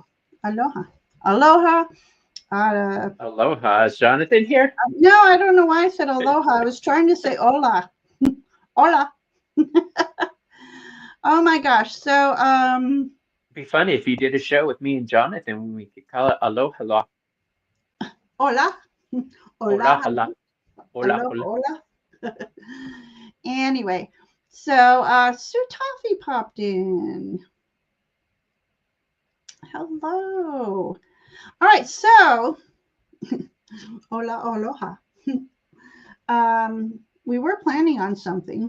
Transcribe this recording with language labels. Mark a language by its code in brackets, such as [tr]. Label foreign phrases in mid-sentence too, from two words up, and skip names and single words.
[en] Hello. Aloha. Aloha. Uh, Aloha. Is Jonathan here? no, I don't know why I said aloha. I was trying to say hola. Hola. Oh my gosh. So, Be funny if you did a show with me and Jonathan. We could call it Aloha. hola. Hola, Hola. [es] hola. Hola, [en] Aloha. hola. Hola. Anyway, so Sue Toffee popped in. Hello. All right, so hola, aloha. We were planning on something.